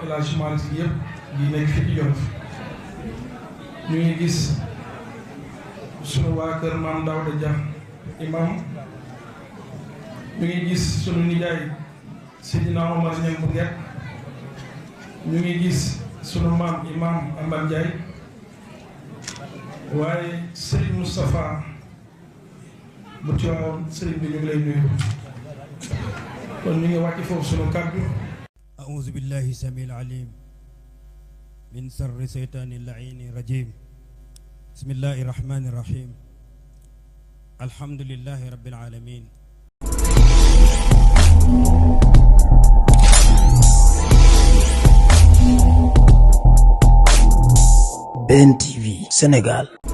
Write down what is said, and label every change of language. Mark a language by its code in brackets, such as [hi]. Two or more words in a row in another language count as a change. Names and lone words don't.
[wo] El Hadji Malick Sy yëpp di nekk fii ci Jolof ñu ngi gis sunu waa kër maam Daouda Dia imam ñu ngi gis sunu nijaay Seydina Omar Niang bu Nget ñu ngi gis sunu maam imam Amar Ndiaye waaye Serigne Moustapha bu Tiwaawoon Serigne bi ñu ngi lay nuyu kon ñu ngi wàcc foofu sunu kàddu. [ar] أعوذ بالله السميع العليم من شر الشيطان اللعين الرجيم بسم الله الرحمن الرحيم الحمد لله رب العالمين BNTV Sénégal.